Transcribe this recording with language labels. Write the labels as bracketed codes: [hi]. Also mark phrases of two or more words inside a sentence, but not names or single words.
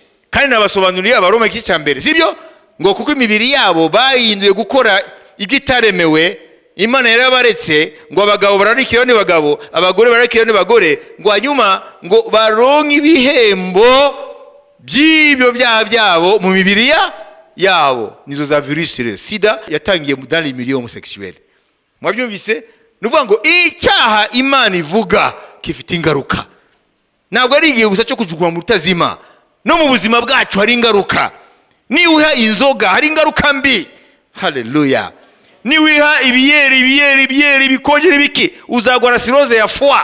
[rw] Kandi nabasobanuriye abaroma iki cyambere, sibyo? Ngo kuko imibiri yabo bahinduye gukora ibyitaremewe, Imana yarabaretse ngo abagabo bararikira ne bagabo, abagore bararikira ne bagore, ngo hanyuma ngo baronke ibihembo by'ibyo byaha byabo mu mibiri yabo. Nizo za [fr] virus sida yatangiye dans les milieux homosexuels. [rw] Mwabyumvise? Nuvuga ngo icyaha Imana ivuga kifite ingaruka. Ntabwo ari igihe gusa cyo kujugwa mu rutazima, no mu buzima bwacu hari ingaruka. Niwiha inzoga hari ingaruka mbi. Haleluya. Niwiha ibiyeri bikongera biki, uzagwa cirrhose ya foie.